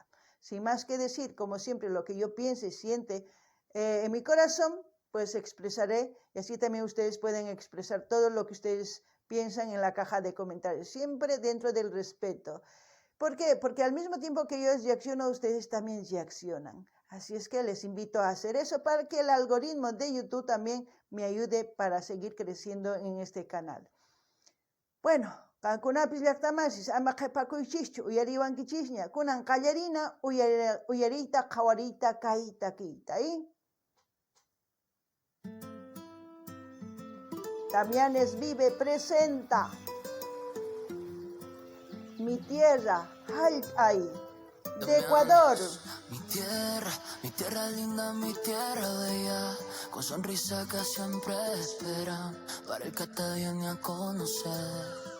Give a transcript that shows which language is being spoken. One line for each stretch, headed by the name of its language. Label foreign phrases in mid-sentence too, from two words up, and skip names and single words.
Spanish: Sin más que decir, como siempre, lo que yo piense y siente en mi corazón, pues expresaré, y así también ustedes pueden expresar todo lo que ustedes piensan en la caja de comentarios, siempre dentro del respeto. ¿Por qué? Porque al mismo tiempo que yo reacciono, ustedes también reaccionan. Así es que les invito a hacer eso para que el algoritmo de YouTube también me ayude para seguir creciendo en este canal. Bueno,
Quechua: kankunapis llaqtamasis ama qhipakuychischu uyariwankichisña kunan qallarina uyariyta qhawariyta kay takiyta, Damianes Vive
Spanish: presenta Mi Tierra, Halpay, de Ecuador. Mi tierra linda, mi tierra bella, con sonrisa que siempre esperan para el que te viene a conocer.